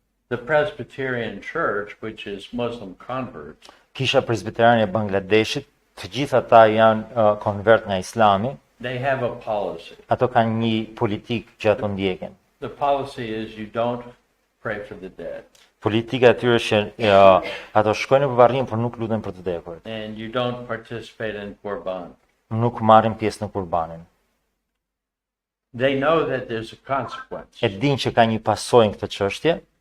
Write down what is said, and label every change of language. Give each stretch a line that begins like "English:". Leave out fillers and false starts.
English: the Presbyterian Church, which is Muslim converts,
Albanian: kisha presbiterane e Bangladeshit, të gjithë ata janë konvert nga Islami,
English: they have a policy.
Albanian: ato kanë një politikë që ato ndjekin.
English: The policy is you don't pray for the dead
Albanian: Politika e tyre është që ato shkojnë në varrim, por nuk luten për të vdekurit.
English: and you don't participate in Korban.
Albanian: Nuk marrin pjesë në kurbanin.
English: They know that there's a consequence,
Albanian: E din që ka një pasojë këtë çështje,